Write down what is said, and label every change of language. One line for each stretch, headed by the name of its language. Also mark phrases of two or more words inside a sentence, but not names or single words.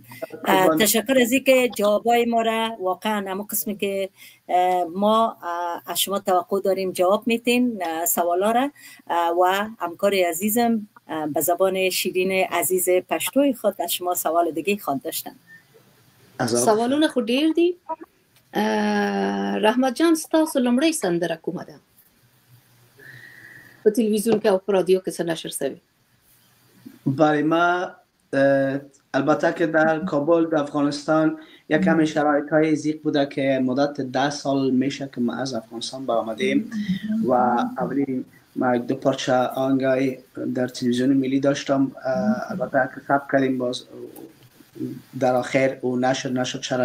Persian: تشکر از اینکه جوابای ما را واقعا اما قسمی که ما از شما توقع داریم جواب میتین سوالا را و همکار عزیزم به زبان شیرین عزیز پشتوی خود از شما سوال دیگه خواهد داشتن.
Pashto: سوالون خود دیر دی. رحمت جان ستاسو لمړی سندره کومه ده په تلویزیون کې او په رادیو کې څه نشر شوی؟
Persian: برای ما البته که در کابل در افغانستان یک کمی شرایط های زیق بوده که مدت 10 سال میشه که ما از افغانستان برآمدیم و اولین ما دو پارچه آهنگای در تلویزیون ملی داشتم، البته که ثبت کردیم باز در آخر او نشد، شرایط